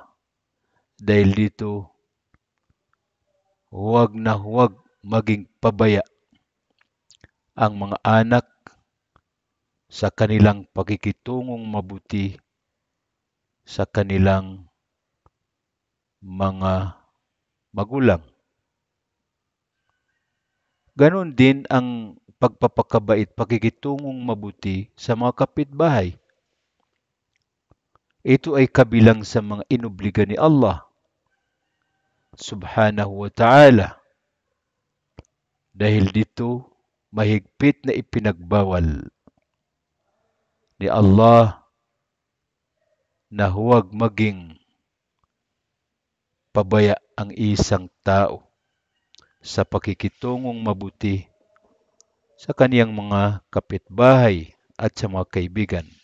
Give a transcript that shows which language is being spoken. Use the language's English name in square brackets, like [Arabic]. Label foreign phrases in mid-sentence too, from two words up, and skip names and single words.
[Filipino] Dahil dito, huwag maging pabaya ang mga anak sa kanilang pakikitungong mabuti sa kanilang mga magulang. Ganon din ang pagpapakabait, pakikitungong mabuti sa mga kapitbahay. Ito ay kabilang sa mga inobliga ni Allah [Arabic] سبحانه وتعالى. [Filipino] Dahil dito, mahigpit na ipinagbawal ni Allah na huwag maging pabaya ang isang tao sa pakikitungong mabuti sa kaniyang mga kapitbahay at sa mga kaibigan.